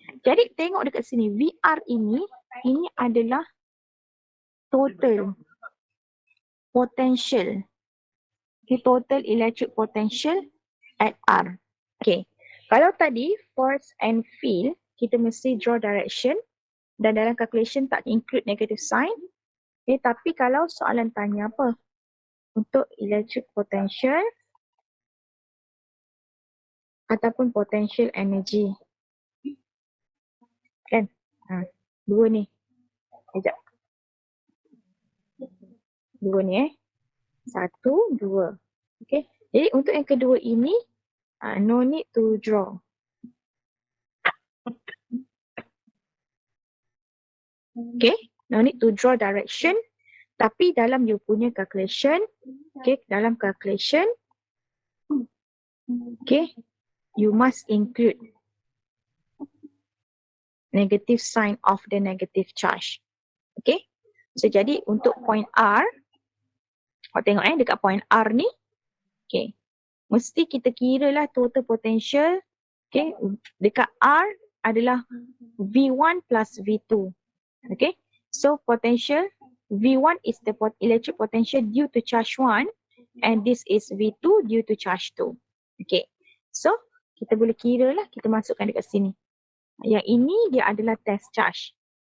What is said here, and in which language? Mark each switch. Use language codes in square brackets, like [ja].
[ms] Jadi tengok dekat sini, VR ini adalah total potential. [en] Okay, total electric potential at R. [ms] Okay. Kalau tadi force and field, kita mesti [en] draw direction [ms] dan dalam calculation tak [en] include negative sign. [ms] Okay, tapi kalau soalan tanya apa? Untuk electric potential ataupun potential energy. Kan? Dua ni. Sekejap. Dua ni 1, 2. Okay. Jadi untuk yang kedua ini, [en] no need to draw. Okay, no need to draw direction. [ms] Tapi dalam [en] you punya calculation, okay, dalam calculation, okay, you must include negative sign of the negative charge. [ms] Okay, so jadi untuk point R, awak tengok dekat point R ni, okay, mesti kita kira lah total potential, okay, dekat R adalah V1 plus V2. [en] Okay, so potential V1 is the electric potential due to charge 1 and this is V2 due to charge 2. [ms] Okay, so kita boleh kira lah, kita masukkan dekat sini. Yang ini dia adalah test charge.